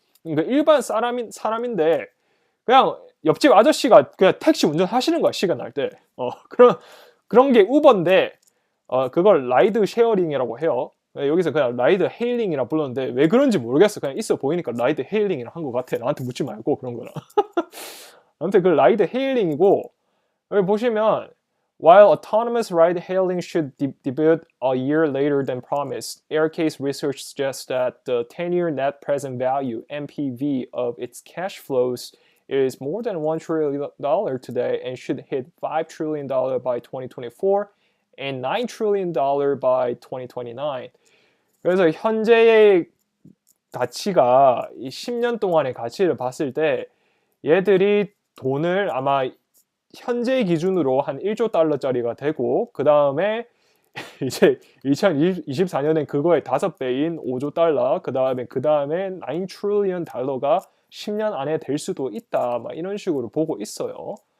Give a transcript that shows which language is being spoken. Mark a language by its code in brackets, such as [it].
[ko] 그러니까 일반 사람인데 그냥 옆집 아저씨가 그냥 택시 운전하시는 거야, 시간 날 때. 그런 게 우버인데 그걸 라이드 쉐어링이라고 해요. 여기서 그냥 라이드 헤일링이라 불렀는데 왜 그런지 모르겠어. 그냥 있어 보이니까 라이드 헤일링이라 한 것 같아. 나한테 묻지 말고 그런 거는. 아무튼 그 라이드 헤일링이고 여기 보시면 [en] While autonomous ride-hailing should debut a year later than promised, Aircase research suggests that the 10-year net present value (NPV) of its cash flows is more than $1 trillion today and should hit $5 trillion by 2024 and $9 trillion by 2029. [ko] 그래서 현재의 가치가 이 10년 동안의 가치를 봤을 때 얘들이 돈을 아마 현재 기준으로 한 1조 달러짜리가 되고 그 다음에 이제 2024년엔 그거의 5배인 5조 달러 그 다음에 9 trillion 달러가 10년 안에 될 수도 있다 막 이런 식으로 보고 있어요.